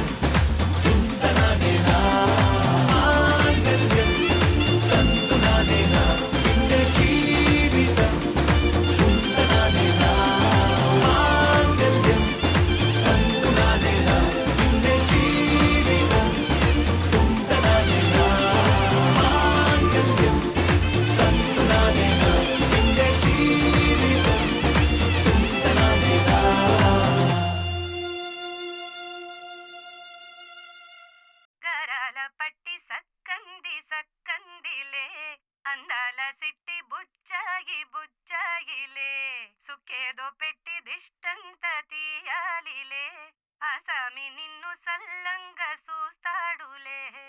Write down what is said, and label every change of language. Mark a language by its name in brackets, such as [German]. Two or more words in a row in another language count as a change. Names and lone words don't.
[Malayalam] തുന്തനാനേന മാംഗല്യം തന്തുനാനേന പിന്നെ ജീവിതം തുന്തനാനേന മാംഗല്യം തന്തുനാനേന പിന്നെ ജീവിതം തുന്തനാനേന മാംഗല്യം തന്തുനാനേന പിന്നെ ജീവിതം തുന്തനാനേന [Telugu] కరాల పట్టి సక్కంది సక్కందిలే అందాల సిట్టి బుచ్చాయి బుచ్చాయిలే సుఖేదో పెట్టి దిష్టంత తీయాలిలే ఆసామి నిన్ను సల్లంగా చూస్తాడులే